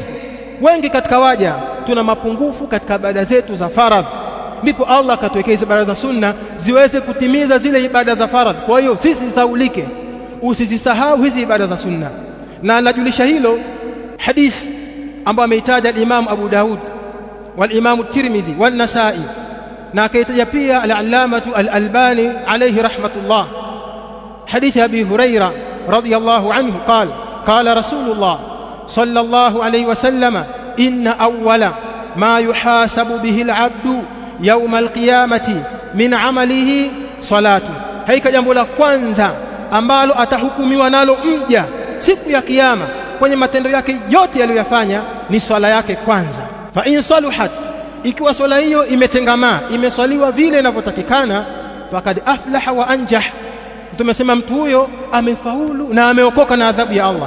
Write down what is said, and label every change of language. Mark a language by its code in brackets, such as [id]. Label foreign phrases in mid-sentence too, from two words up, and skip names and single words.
[sw] Wengi katika waja tuna mapungufu katika ibada zetu za faradhi, ndipo Allah akatuwekea hizo ibada za sunna ziweze kutimiza zile ibada za faradhi. Kwa hiyo sisi zisaulike, usizisahau hizi ibada za sunna. Na najulisha hilo hadithi ambayo ameitaja al-Imam Abu Daud wal-Imam Tirmidhi wal-Nasa'i, na akaitaja pia al-Allamatu al-Albani alayhi rahmatullah, [ar] حديث أبي هريرة رضي الله عنه قال قال رسول الله صلى الله عليه وسلم إن أول ما يحاسب به العبد يوم القيامة من عمله الصلاة, [sw] haika jambo la kwanza ambalo atahukumiwa nalo mja siku ya kiyama kwenye matendo yake yote aliyofanya ni swala yake kwanza. [ar] فإن صلحت, [sw] ikiwa swala hiyo imetengamaa, imeswaliwa vile inavyotakikana, [ar] فقد أفلح وأنجح, [sw] tumesema mtu huyo amefaulu na ameokoka na adhabu ya Allah.